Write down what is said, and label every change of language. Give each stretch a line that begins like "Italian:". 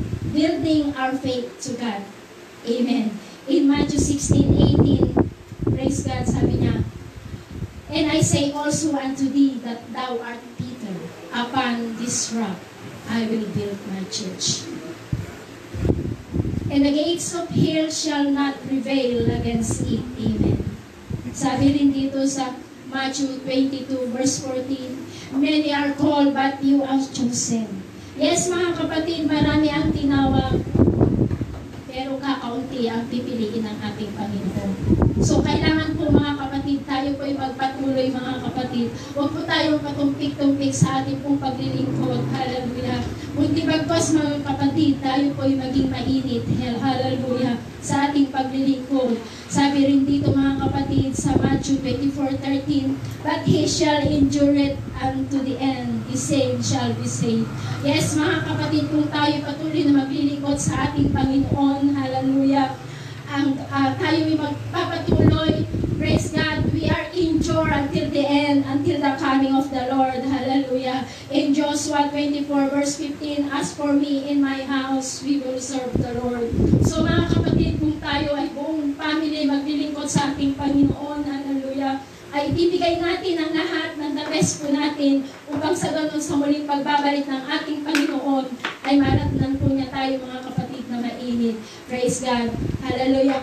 English: Building our faith to God. Amen. In Matthew 16:18, praise God,
Filipino: sabi niya,
English: and I say also unto thee that thou art Peter, upon this rock I will build my church. And the gates of hell shall not prevail against it. Amen.
Filipino: Sabi rin dito sa
English: Matthew 22 verse 14, many are called but you are chosen.
Filipino: Yes, mga kapatid, marami ang tinawag, pero kakaunti ang pipiliin ng ating Panginoon. So, kailangan po, mga kapatid, tayo po ay magpatuloy, mga kapatid. Huwag po tayong katumpik-tumpik sa ating pong paglilingkod. Hallelujah. Kundi bagpas, mga kapatid, tayo po ay maging mainit. Hallelujah. Sa ating paglilingkod. Sabi rin dito, mga kapatid, sa Matthew 24:13,
English: but he shall endure it unto the end. The same shall be saved.
Filipino: Yes, mga kapatid, kung tayo patuloy na maglilingkod sa ating Panginoon,
English: hallelujah,
Filipino: tayo ay magpapatuloy,
English: praise God, we are endured until the end, until the coming of the Lord, hallelujah. In Joshua 24 verse 15, as for me in my house, we will serve the Lord.
Filipino: So, mga kapatid, kung tayo ay buong family maglilingkod sa ating Panginoon, hallelujah, ay ibibigay natin ang lahat ng the best po natin upang sa ganun sa muling pagbabalik ng ating Panginoon ay maratnan po niya tayo, mga kapatid, na mainit. Praise God. Hallelujah.